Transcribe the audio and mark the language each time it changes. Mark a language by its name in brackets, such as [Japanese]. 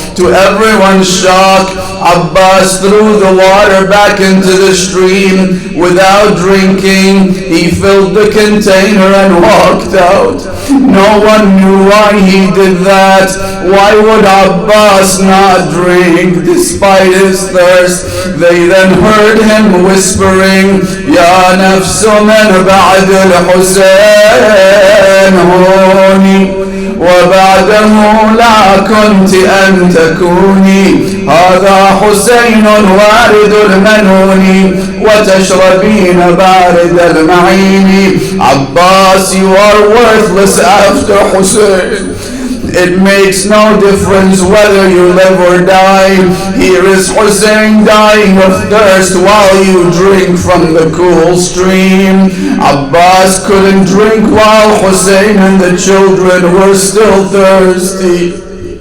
[English] To everyone's shock, Abbas threw the water back into the stream without drinking. He filled the container and walked out. No one knew why he did that. Why would Abbas not drink despite his thirst? They then heard him whispering, [Arabic] Ya nafsu man ba'd al-Hussein huni وبعده لا كنت أن تكوني هذا حسين وارد المنون وتشربين بارد المعين. [English] Abbas, you are worthless after Hussein. It makes no difference whether you live or die. Here is Hussein dying of thirst while you drink from the cool stream. Abbas couldn't drink while Hussein and the children were still thirsty.